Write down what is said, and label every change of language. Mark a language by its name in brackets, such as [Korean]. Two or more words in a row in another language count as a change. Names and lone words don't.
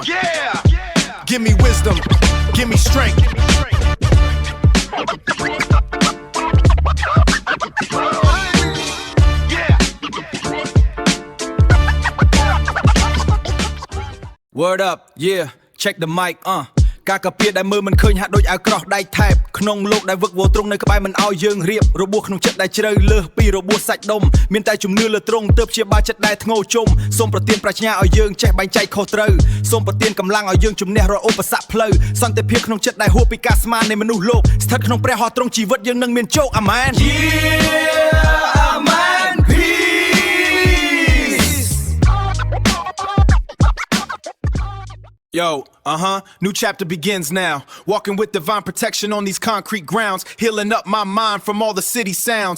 [English] Give me wisdom, give me strength. Word up, yeah, check the mic, [Khmer] ការកាពារដែលមើលមិនឃើញហាក់ដូចអាវក្រោះដៃថែបក្នុងលោកដែលវឹកវរទ្រង់នៅក្បែរមិនឲ្យយើង រៀបរបួសក្នុងចិត្តដែលជ្រៅលើសពីរបួសសាច់ដុំមានតែជំនឿលើទ្រង់ទើបជាបាចិត្តដែលធ្ងោជុំសូមប្រទានប្រាជ្ញាឲ្យយើងចេះបែងចែកខុសត្រូវសូមប្រទានកម្លាំងឲ្យយើងជំនះរាល់ឧបសគ្គផ្លូវសន្តិភាពក្នុងចិត្តដែលហួសពីការស្មាននៃមនុស្សលោកស្ថិតក្នុងព្រះហស្ថទ្រង់ជីវិតយើងនឹងមានជោគអាមែន [English] Yeah amen Yo, new chapter begins now. Walking with divine protection on these concrete grounds. Healing up my mind from all the city sounds.